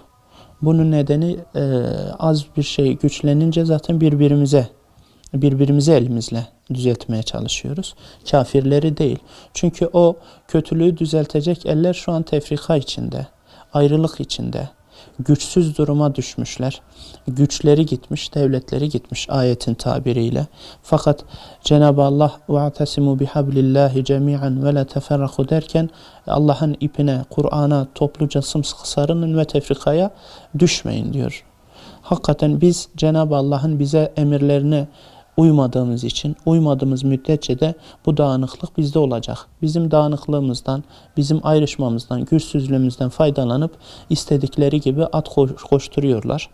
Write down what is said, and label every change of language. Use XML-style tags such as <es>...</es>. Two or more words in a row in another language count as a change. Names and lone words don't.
<tr>Bunun nedeni az bir şey güçlenince zaten birbirimize elimizle düzeltmeye çalışıyoruz. Kafirleri değil. Çünkü o kötülüğü düzeltecek eller şu an tefrika içinde, ayrılık içinde. Güçsüz duruma düşmüşler. Güçleri gitmiş, devletleri gitmiş ayetin tabiriyle. Fakat Cenab-ı Allah</tr> <ar>وَاَعْتَسِمُوا بِحَبْلِ اللّٰهِ جَمِيعًا وَلَا تَفَرَّقُوا</ar> <tr>derken Allah'ın ipine, Kur'an'a topluca sımsıkı sarının ve tefrikaya düşmeyin diyor. Hakikaten biz Cenab-ı Allah'ın bize emirlerine uymadığımız müddetçe de bu dağınıklık bizde olacak. Bizim dağınıklığımızdan, bizim ayrışmamızdan, güçsüzlüğümüzden faydalanıp istedikleri gibi at koşturuyorlar.</tr>